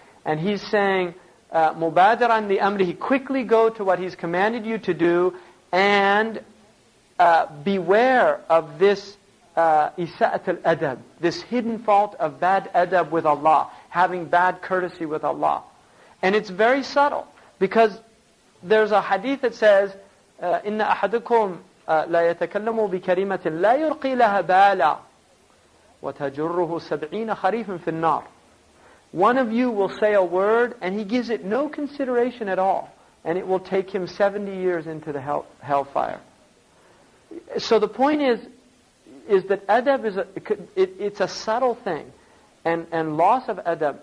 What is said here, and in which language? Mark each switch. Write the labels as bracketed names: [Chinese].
[English] And he's saying, [Arabic] مُبَادِرًا لِأَمْرِهِ, [English] quickly go to what he's commanded you to do, and beware of this isa'at al-adab, this hidden fault of bad adab with Allah, having bad courtesy with Allah. And it's very subtle, because there's a hadith that says, [Arabic] إِنَّ أَحَدُكُمْ لَا يَتَكَلَّمُ بِكَلِمَةٍ لَا يُلْقِي لَهَا بَالًا وَتَجُرُّهُ سَبْعِينَ خَرِيفٍ فِي النَّارِ. [English] One of you will say a word, and he gives it no consideration at all, and it will take him 70 years into the hellfire. So the point is that adab it's a subtle thing, and loss of adab.